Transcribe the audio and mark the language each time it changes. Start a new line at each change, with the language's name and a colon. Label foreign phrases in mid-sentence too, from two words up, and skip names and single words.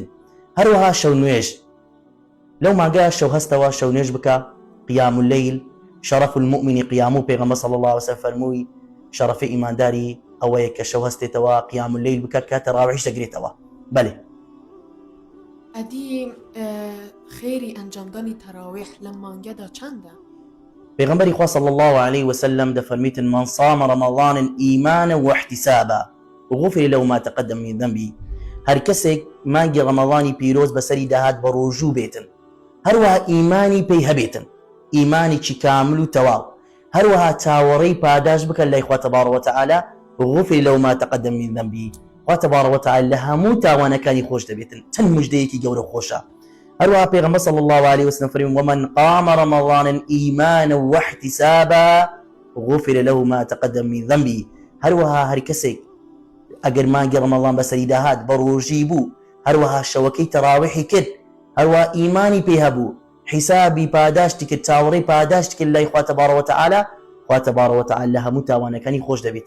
Central Kurdish: هەروەها شەو نوێژ، لەو مانگەیە شەو هەستەوە شەو نوێژ بکە،
Arabic: قیام اللەیل، شەرەف المؤمن قیام
Central Kurdish: و پێغەمبەر
Arabic: صلی الله عليه وسلم
Central Kurdish: فەرمووی شەرەفی ئیمانداری ئەوەیە کە شەو هەستێتەوە
Arabic: قیام اللەیل
Central Kurdish: بکە کە تەراویح دەگرێتەوە. بەڵێ ئەدی خێری ئەنجامدانی تەراویح لەم مانگەدا چەندە؟ پێغەمبەری خوا
Arabic: صلی الله عليه وسلم دەفەرمیتن من صام رمضان إيمانا واحتسابا غفر له ما تقدم من ذنبه.
Central Kurdish: هەر کەسێک مانگی ڕەمەزانی پیرۆز بەسەری داهات بە ڕۆژوو بێتن، هەروەها ئیمانی پێی هەبێتن، ئیمانێکی کامل و تەواو، هەروەها چاوەڕێی پاداش بکەن لای خوا
Arabic: تەبارەک وتەعالە غفر له ما تقدم من ذنبه.
Central Kurdish: خوا
Arabic: تەبارەک وتەعالە
Central Kurdish: لە هەموو تاوانەکانی خۆش دەبێتن. چەند موژدەیەکی گەورە خۆشە. هەروەها پێغەمبەر
Arabic: صلی الله عليه وسلم فەرمووی ومن قام رمضان إيمانا واحتسابا غفر له ما تقدم من ذنبه.
Central Kurdish: هەروەها هەر کەسێک ئەگەر مانگی ڕەمەزان بەسەری داهات بە ڕۆژی بوو، هەروەها شەوەکەی تەراویحی کرد، هەروەها ئیمانی پێی هەبوو، حسابي پاداشتی کرد چاوەڕێی پاداشتی کرد لای خوا
Arabic: تبارەک وتعالى
Central Kurdish: خوا
Arabic: تبارەک وتعالى
Central Kurdish: لە هەموو تاوانەکانی خۆش دەبێتن.